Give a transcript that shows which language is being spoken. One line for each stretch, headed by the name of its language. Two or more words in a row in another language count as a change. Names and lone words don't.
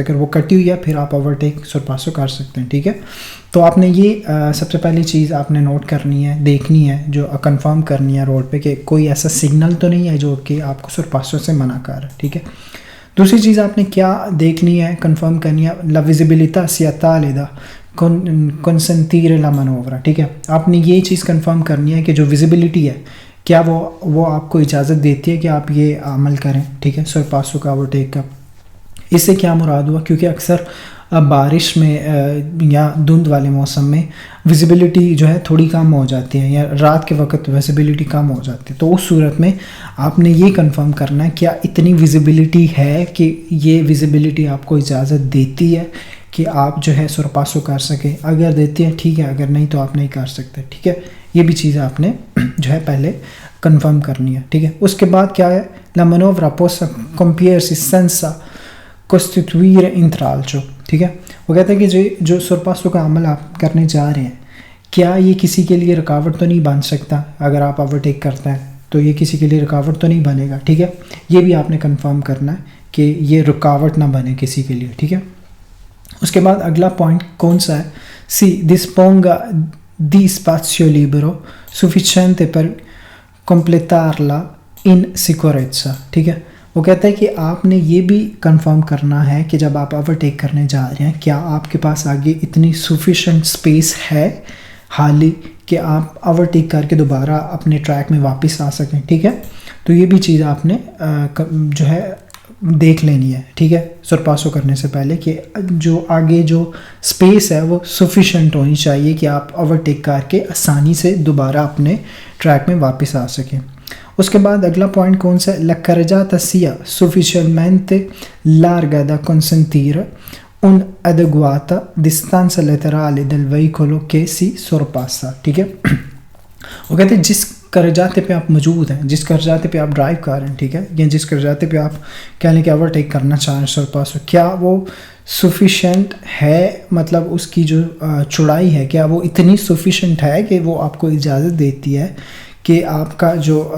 Urdu: اگر وہ کٹی ہوئی ہے پھر آپ اوورٹیک سورپاسو کر سکتے ہیں، ٹھیک ہے۔ تو آپ نے یہ سب سے پہلی چیز آپ نے نوٹ کرنی ہے، دیکھنی ہے، جو کنفرم کرنی ہے روڈ پہ کہ کوئی ایسا سگنل تو نہیں ہے جو کہ آپ کو سورپاسو سے منع کر رہا ہے، ٹھیک ہے۔ دوسری چیز آپ نے کیا دیکھنی ہے، کنفرم کرنی ہے،
Italian: la visibilità sia tale da consentire la manovra,
Urdu: ٹھیک ہے۔ آپ نے یہ چیز کنفرم کرنی ہے کہ جو ویزیبلٹی ہے کیا وہ آپ کو اجازت دیتی ہے کہ آپ یہ عمل کریں، ٹھیک ہے، سورپاسو کا اوورٹیک کا۔ اس سے کیا مراد ہوا، کیونکہ اکثر بارش میں یا دھند والے موسم میں ویزیبلٹی جو ہے تھوڑی کم ہو جاتی ہے، یا رات کے وقت ویزیبلٹی کم ہو جاتی ہے، تو اس صورت میں آپ نے یہ کنفرم کرنا ہے کیا اتنی ویزیبلٹی ہے کہ یہ ویزیبلٹی آپ کو اجازت دیتی ہے کہ آپ جو ہے سورپاسو کر سکیں۔ اگر دیتی ہے ٹھیک ہے، اگر نہیں تو آپ نہیں کر سکتے، ٹھیک ہے۔ یہ بھی چیز آپ نے جو ہے پہلے کنفرم کرنی ہے، ٹھیک ہے۔ اس کے بعد کیا ہے،
Italian: la manovra possa compiersi senza costituire intralcio,
Urdu: ٹھیک ہے۔ وہ کہتے ہیں کہ جو سورپاسو کا عمل آپ کرنے جا رہے ہیں کیا یہ کسی کے لیے رکاوٹ تو نہیں بن سکتا، اگر آپ اوورٹیک کرتے ہیں تو یہ کسی کے لیے رکاوٹ تو نہیں بنے گا، ٹھیک ہے۔ یہ بھی آپ نے کنفرم کرنا ہے کہ یہ رکاوٹ نہ بنے کسی کے لیے، ٹھیک ہے۔ اس کے بعد اگلا پوائنٹ کون سا ہے،
Italian: si disponga di spazio libero sufficiente per completarla in sicurezza,
Urdu: ٹھیک ہے۔ وہ کہتا ہے کہ آپ نے یہ بھی کنفرم کرنا ہے کہ جب آپ اوورٹیک کرنے جا رہے ہیں کیا آپ کے پاس آگے اتنی
English: sufficient space
Urdu: ہے حالی کہ آپ اوورٹیک کر کے دوبارہ اپنے ٹریک میں واپس آ سکیں، ٹھیک ہے۔ تو یہ بھی چیز آپ نے جو ہے دیکھ لینی ہے، ٹھیک ہے، سورپاسو کرنے سے پہلے کہ جو آگے جو اسپیس ہے وہ سفیشینٹ ہونی چاہیے کہ آپ اوورٹیک کر کے آسانی سے دوبارہ اپنے ٹریک میں واپس آ سکیں۔ اس کے بعد اگلا پوائنٹ کون سا ہے،
Italian: la carreggiata sia sufficientemente larga da consentire un'adeguata distanza laterale del veicolo che si sorpassa،
Urdu: ٹھیک ہے۔ وہ کہتے ہیں جس کرجاتے پہ آپ موجود ہیں، جس کرجاتے پہ آپ ڈرائیو کر رہے ہیں، ٹھیک ہے، یا جس کرجاتے پہ آپ کہہ لیں کہ اوورٹیک کرنا چاہ رہے ہیں سورپاسو، کیا وہ سفیشینٹ ہے، مطلب اس کی جو چوڑائی ہے کیا وہ اتنی سفیشینٹ ہے کہ وہ آپ کو اجازت دیتی ہے کہ آپ کا جو